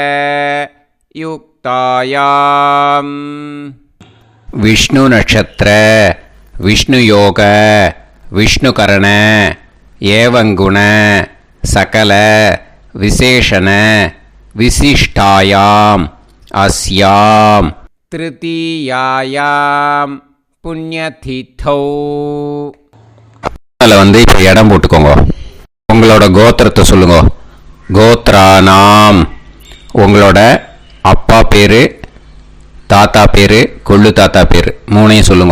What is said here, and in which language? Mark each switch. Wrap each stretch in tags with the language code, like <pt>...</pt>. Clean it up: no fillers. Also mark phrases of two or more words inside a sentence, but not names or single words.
<sa>युक्तायां विष्णु नक्षत्र विष्णु योग विष्णुकरण एवं गुण सकल विशेषण विशिष्टायां अस्यां तृतीयायां புண்ணியதிதௌ.</sa> <ta>அதில் இப்போ இடம் போட்டுக்கோங்க. உங்களோட கோத்திரத்தை சொல்லுங்க. கோத்ரானாம். உங்களோட அப்பா பேர், தாத்தா பேர், கொள்ளு தாத்தா பேர் 3ஐயும் சொல்லுங்க.</ta>